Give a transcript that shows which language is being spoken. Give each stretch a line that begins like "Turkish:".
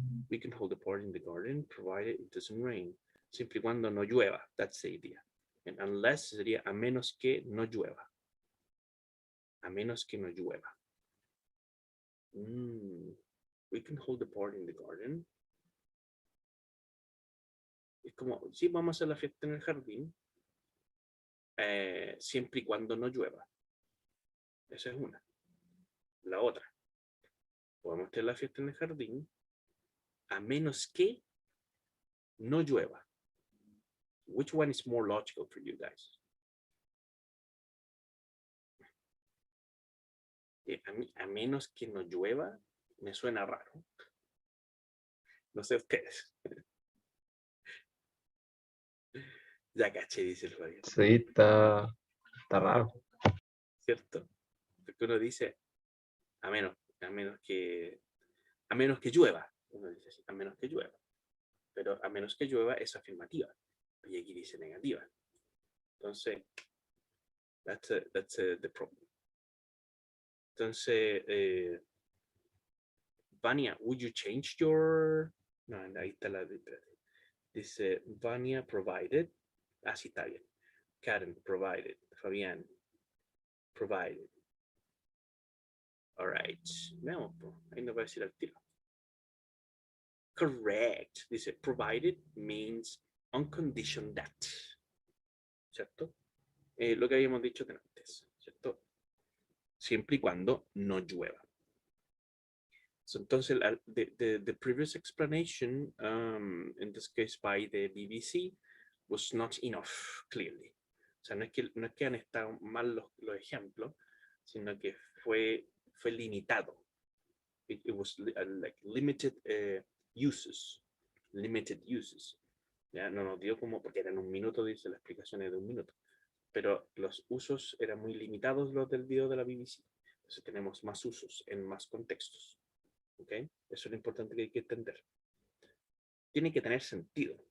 English: We can hold the party in the garden, provided it doesn't rain.
Spanish: Siempre y cuando no llueva.
English: That's the idea. And unless
Spanish: sería a menos que no llueva. A menos que no llueva.
English: We can hold the party in the garden.
Spanish: Es como, sí, vamos a hacer la fiesta en el jardín, siempre y cuando no llueva. Esa es una. La otra, podemos tener la fiesta en el jardín, a menos que no llueva.
English: Which one is more logical for you guys?
Spanish: A menos que no llueva, me suena raro. No sé ustedes. Ya caché, dice el Fabián. Sí, está raro. ¿Cierto? Porque uno dice, a menos que llueva. Uno dice así, a menos que llueva. Pero a menos que llueva es afirmativa. Y aquí dice negativa.
English: Entonces, that's the problem. Entonces, Vania, would you change your...
Spanish: No, ahí está la... Dice, Vania provided. Así está bien. Karen provided.
English: Fabián provided. All right.
Spanish: Veamos, ahí nos va a decir al tiro.
English: Correct. Dice, provided means on condition that.
Spanish: ¿Cierto? Lo que habíamos dicho antes, ¿cierto? Siempre y cuando no llueva.
English: So, entonces, the previous explanation, in this case by the BBC, was not enough, clearly.
Spanish: O sea, no es que han estado mal los ejemplos, sino que fue limitado.
English: It was like limited uses. Limited uses.
Spanish: Ya no nos dio como, porque eran un minuto, dice la explicación es de un minuto. Pero los usos eran muy limitados los del video de la BBC. Entonces tenemos más usos en más contextos. ¿Ok? Eso es lo importante que hay que entender. Tiene que tener sentido.